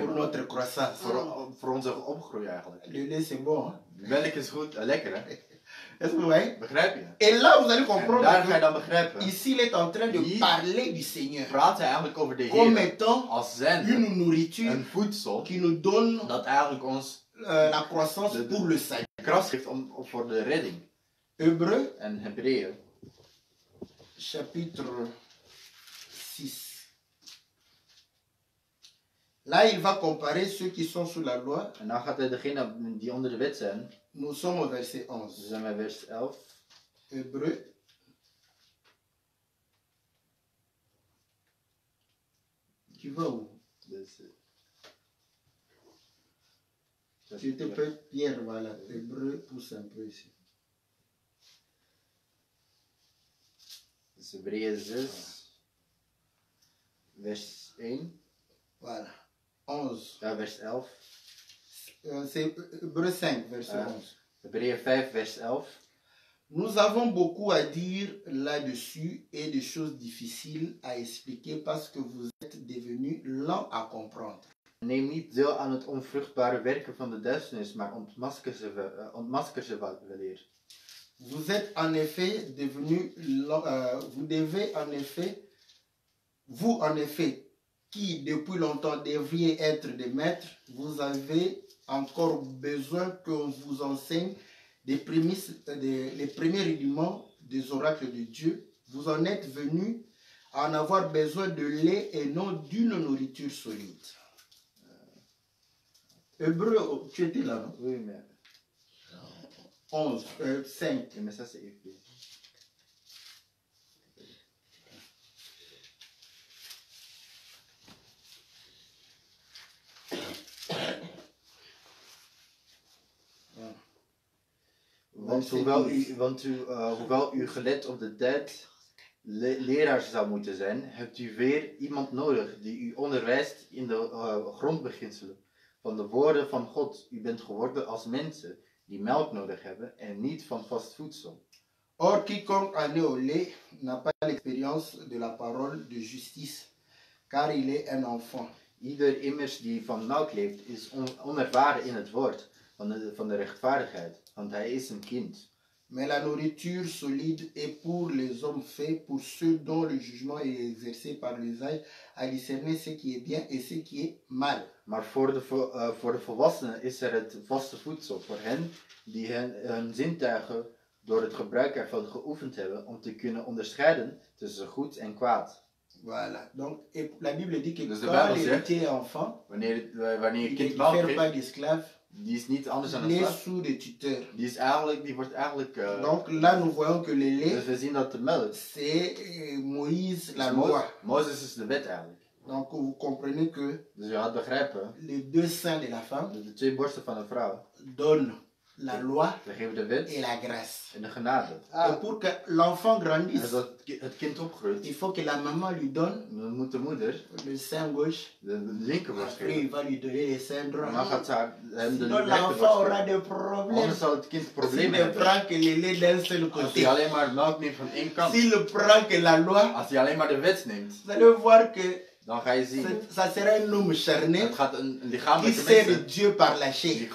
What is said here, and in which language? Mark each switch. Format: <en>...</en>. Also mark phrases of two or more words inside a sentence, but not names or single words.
<fr>pour</fr> <nl>melk,</nl> <fr>notre croissance.</fr> <nl>voor onze opgroei eigenlijk.</nl> <fr>Le lait c'est bon. Hein?</fr> <nl>Melk is goed en lekker, hè?</nl> <fr>Est-ce que vous voyez?</fr> <nl>Begrijp je?</nl> <fr>Et là vous allez</fr> <nl>En daar</nl> <fr>comprendre</fr> <nl>ga je dan</nl> <fr>que</fr> <nl>begrijpen.</nl> <fr>ici il est en train de</fr> <nl>Hier</nl> <fr>parler du Seigneur</fr> <nl>Praat hij eigenlijk over de</nl> <fr>comme</fr> <nl>Heer</nl> <fr>étant</fr> <nl>als zijn</nl> <fr>une nourriture</fr> <nl>een voedsel</nl> <fr>qui nous donne</fr> <nl>dat eigenlijk ons</nl> <fr>la croissance pour le salut.</fr> <nl>kracht geeft voor de redding.</nl> <fr>Hébreu</fr> <nl>En Hebreeën,</nl> <fr>chapitre 6. Là, il va comparer ceux qui sont sous la loi.</fr> <nl>en dan gaat hij degene die onder de wet zijn.</nl> <fr>Nous sommes au verset</fr> <nl>We</nl> <fr>11.</fr> <nl>zijn bij vers 11.</nl> <fr>Hébreu. Tu vas où?</fr> <nl>Dus,</nl> <fr>Tu te peux, Pierre, voilà. Hébreu, pousse un peu ici.</fr> <nl>dus Hebreeën 6, vers 1.</nl> <fr>Voilà. 11.</fr> <nl>Ja, vers 11.</nl> <fr>C'est Hébreux 5, verset 11.</fr> <nl>Hebreeën 5, vers 11.</nl> <fr>Nous avons beaucoup à dire là-dessus et des choses difficiles à expliquer parce que vous êtes devenus lents à comprendre.</fr> <nl>Neem niet deel aan het onvruchtbare werken van de duisternis, maar ontmasker ze weleer.</nl> <fr>Vous êtes en effet devenus lents, vous devez en effet, vous en effet, qui depuis longtemps devriez être des maîtres, vous avez encore besoin qu'on vous enseigne les premiers rudiments des oracles de Dieu. Vous en êtes venus à en avoir besoin de lait et non d'une nourriture solide. Hébreu, tu étais là, non? Oui, mais 11, 5. mais ça c'est EFB.</fr> <nl>Hoewel u gelet op de tijd leraar zou moeten zijn, hebt u weer iemand nodig die u onderwijst in de grondbeginselen van de woorden van God. U bent geworden als mensen die melk nodig hebben en niet van vast voedsel.</nl> <fr>Or, quiconque en est au lait n'a pas l'expérience de la parole de justice, car il est un enfant.</fr> <nl>Ieder immers die van melk leeft, is onervaren in het woord van de rechtvaardigheid, want hij is een kind.</nl> <fr>Mais la nourriture solide est pour les hommes faits, pour ceux dont le jugement est exercé par les âges, à discerner ce qui est bien et ce qui est mal.</fr> <nl>Maar voor de volwassenen is er het vaste voedsel, voor hen die hun zintuigen door het gebruik ervan geoefend hebben, om te kunnen onderscheiden tussen goed en kwaad.</nl> <fr>Voilà. Donc, et la Bible dit que</fr> <nl>Dus de</nl> <fr>quand</fr> <nl>Bijbel zegt,</nl> <fr>l'héritier est enfant,</fr> <nl>wanneer je</nl> <fr>il</fr> <nl>kind</nl> <fr>ne</fr> <nl>melk</nl> <fr>fait pas</fr> <nl>geeft,</nl> <fr>d'esclave,</fr> <nl>die is niet anders dan een</nl> <fr>il est</fr> <nl>slaaf.</nl> <fr>sous de tuteur.</fr> <nl>Die wordt eigenlijk...</nl> <fr>Donc là, nous voyons que le lait,</fr> <nl>dus we zien dat de melk,</nl> <fr>c'est Moïse, la</fr> <nl>dus</nl> <fr>loi.</fr> <nl>Mozes is de wet eigenlijk.</nl> <fr>Donc vous comprenez que</fr> <nl>Dus je gaat begrijpen,</nl> <fr>les deux seins de la femme</fr> <nl>dat de twee borsten van een vrouw,</nl> <fr>donnent la loi</fr> <nl>ze geven de wet</nl> <fr>et la grâce.</fr> <nl>en de genade.</nl> <fr>Et pour que l'enfant</fr> <nl>En</nl> <fr>grandisse,</fr> <nl>dat het kind opgroeit,</nl> <fr>il faut que la maman lui donne</fr> <nl>dan moet de moeder</nl> <fr>le sein gauche,</fr> <nl>de linkerborst</nl> <fr>après</fr> <nl>geven.</nl> <fr>il va lui donner le sein</fr> <nl>En</nl> <fr>droit.</fr> <nl>dan gaat ze hem de</nl> <fr>Sinon l'enfant</fr> <nl>rechterborst</nl> <fr>aura</fr> <nl>geven.</nl> <fr>des problèmes.</fr> <nl>Anders zal het kind</nl> <fr>S'il</fr> <nl>problemen</nl> <fr>ne</fr> <nl>hebben.</nl> <fr>prend que le lait d'un seul</fr> <nl>Als</nl> <fr>côté,</fr> <nl>hij alleen maar melk neemt van één kant.</nl> <fr>s'il prend que la loi,</fr> <nl>Als hij alleen maar de wet neemt,</nl> <fr>vous allez voir que</fr> <nl>dan ga je zien.</nl> <fr>ça sera un homme charnel</fr> <nl>Het gaat een</nl> <fr>qui</fr> <nl>lichamelijke</nl> <fr>sert</fr> <nl>mens</nl> <fr>Dieu par la</fr> <nl>die</nl> <fr>chair.</fr>